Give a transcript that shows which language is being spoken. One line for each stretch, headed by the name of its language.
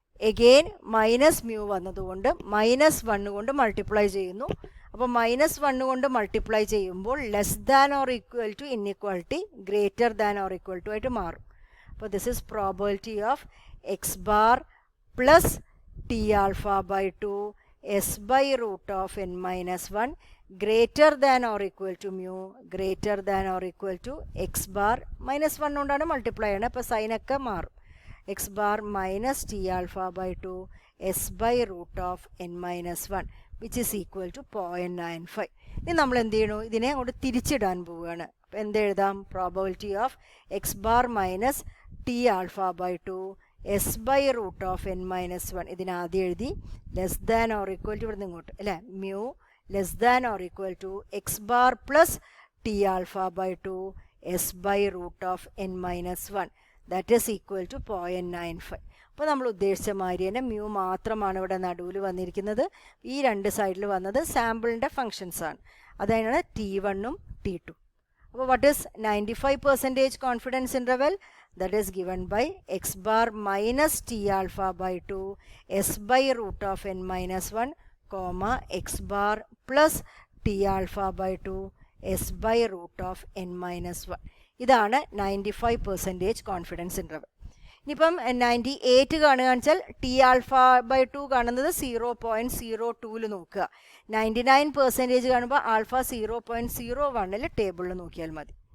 Malayalam: Again minus mu വന്നതുകൊണ്ട് -1 കൊണ്ട് multiply ചെയ്യുന്നു. അപ്പോൾ -1 കൊണ്ട് മൾട്ടിപ്ലൈ ചെയ്യുമ്പോൾ less than or equal to inequality greater than or equal to ആയിട്ട് മാറും.
English: അപ്പോൾ this is probability of X bar plus T alpha by 2 s by root of n minus 1 greater than or equal to mu greater than or equal to x bar minus 1
Malayalam: കൊണ്ടാണ് multiply ചെയ്യണത്. അപ്പോൾ സൈനൊക്കെ മാറും.
English: x bar minus t alpha by 2 s by root of n minus 1 which is equal to 0.95.
Malayalam: ഇനി നമ്മൾ എന്ത് ചെയ്യണു? ഇതിനെ അങ്ങോട്ട് തിരിച്ചിടാൻ പോവുകയാണ്. അപ്പോൾ എന്തെഴുതാം?
English: probability of X bar minus T alpha by 2 S by root of N minus 1
Malayalam: ഇതിനാദ്യം എഴുതി
English: less than or equal to
Malayalam: ഇവിടുന്ന് ഇങ്ങോട്ട് അല്ലേ
English: Mu less than or equal to X bar plus T alpha by 2 S by root of N minus 1 that is equal to 0.95.
Malayalam: അപ്പോൾ നമ്മൾ ഉദ്ദേശിച്ച മാതിരി തന്നെ mu മാത്രമാണ് ഇവിടെ നടുവിൽ വന്നിരിക്കുന്നത്. ഈ രണ്ട് സൈഡിൽ വന്നത് സാമ്പിളിൻ്റെ ഫങ്ഷൻസ് ആണ്. അതാണ് T1ഉം T2.
English: അപ്പോൾ what is 95% confidence interval? that is given by x bar minus t alpha by 2 s by root of n minus 1 comma x bar plus t alpha by 2 s by root of n minus 1.
Malayalam: ഇതാണ് 95% confidence interval. ഇനിയിപ്പം 98 കാണുകയെന്ന് വെച്ചാൽ T alpha by 2 കാണുന്നത് 0.02 നോക്കുക. 99% കാണുമ്പോൾ alpha 0.01 ടേബിളിൽ നോക്കിയാൽ മതി.